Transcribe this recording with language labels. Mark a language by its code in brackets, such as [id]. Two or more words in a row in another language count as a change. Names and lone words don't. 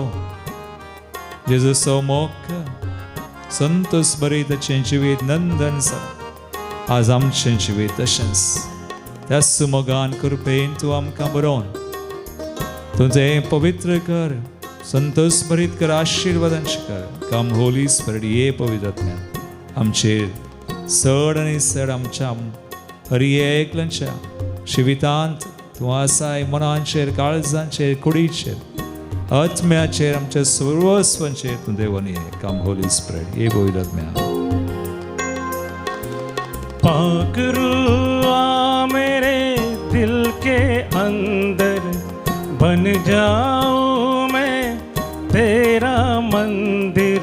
[kok] जेजूचो मोग संतोष बरी ताचें जिवीत नंदन जालें. आज आमचें जिवीत तशेंच त्याच मोगान कृपेन तूं आमकां बरोवन तुजें पवित्र कर, संतोष भरीत कर, आशिर्वादांचें कर. [en] Come Holy Spirit [kok] ये पवित्र आत्म्या आमचेर चड आनी चड आमच्या हर एकल्यांच्या जिवितांत तूं आसाय. मनांचेर, काळजांचेर, कुडीचेर, आत्म्याचेर, आमच्या सर्वस्वांचेर तूं देवान ये. [en] Come Holy Spirit [kok] ये पवित्र आत्म्या. [hi] पाक रूआ मेरे दिल के अंदर, बन जाऊं मैं तेरा मंदिर.